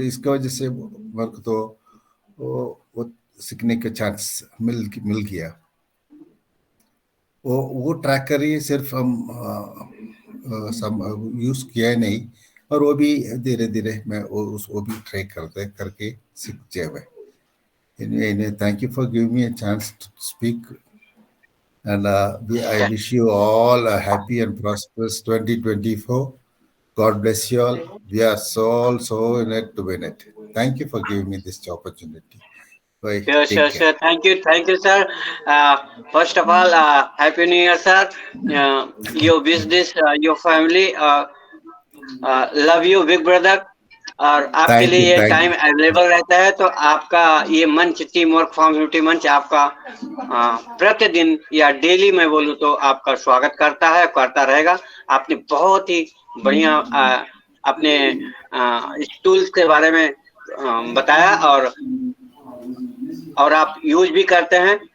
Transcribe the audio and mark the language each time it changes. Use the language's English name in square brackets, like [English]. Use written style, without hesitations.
[Hindi] इसकी वजह से मेरे को तो वो सीखने का चांस मिल गया। वो ट्रैक करिए सिर्फ हम यूज किया नहीं, और वो भी धीरे धीरे मैं वो भी ट्रैक करके सीख जाए। [English] Anyway, thank you for giving me a chance to speak, and I wish you all a happy and prosperous 2024. God bless you all. We are so in it to win it. Thank you for giving me this opportunity. Bye. Sure. Thank you, sir. First of all, Happy New Year, sir. Your business, your family, love you, big brother. [Hindi] और आपके लिए ये time available रहता है, तो आपका ये मंच टीम वर्क कम्युनिटी मंच आपका प्रतिदिन या डेली मैं बोलूँ तो आपका स्वागत करता है, करता रहेगा। आपने बहुत ही बढ़िया अपने टूल्स के बारे में बताया, और आप यूज भी करते हैं।